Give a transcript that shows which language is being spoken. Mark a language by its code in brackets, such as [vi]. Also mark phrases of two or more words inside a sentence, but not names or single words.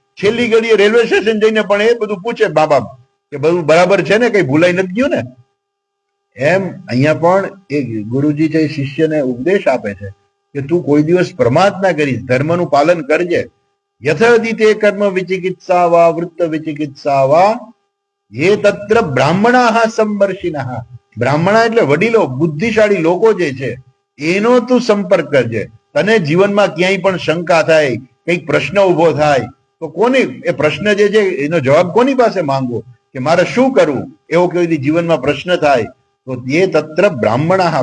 [gu] છેલ્લી ઘડીએ રેલવે સ્ટેશન જઈને પણ એ બધું પૂછે મા બાપ કે બધું બરાબર છે ને, કઈ ભૂલાઈ નથી ગયું ને. એમ અહીંયા પણ એ ગુરુજી છે શિષ્યને ઉપદેશ આપે છે કે તું કોઈ દિવસ પ્રમાદ ના કરીશ, ધર્મનું પાલન કરજે. [sa] यथादिते कर्म विचिकित्सा वा वृत्त विचिकित्सा वा ये तत्र ब्राह्मणा संवर्षिनः. [gu] બ્રાહ્મણા એટલે વડીલો, બુદ્ધિશાળી લોકો જે છે એનો તું સંપર્ક કરજે. તને જીવનમાં ક્યાંય પણ શંકા થાય, કઈક પ્રશ્ન ઉભો થાય તો કોની એ પ્રશ્ન જે છે એનો જવાબ કોની પાસે માંગવો કે મારે શું કરવું, એવો કોઈ જીવનમાં પ્રશ્ન થાય તો એ [sa] तत्र ब्राह्मणा.